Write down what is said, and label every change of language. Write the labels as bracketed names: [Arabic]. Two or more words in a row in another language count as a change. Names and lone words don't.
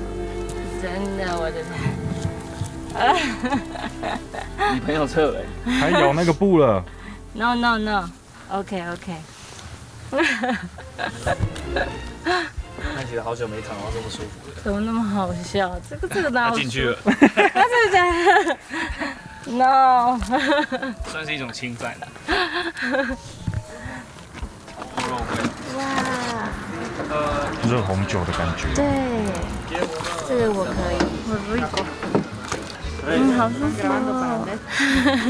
[Chinese] 真的，我的天！你朋友撤了，還咬那個布了。 [English] No no no，OK OK。 [Chinese] 看起来好久沒躺到這麼舒服了。怎麼那麼好笑？這個哪有？他進去了。他真的假的 ？No。算是一種侵犯。哇。熱紅酒的感覺。对，這個我可以，我不過。好舒服哦。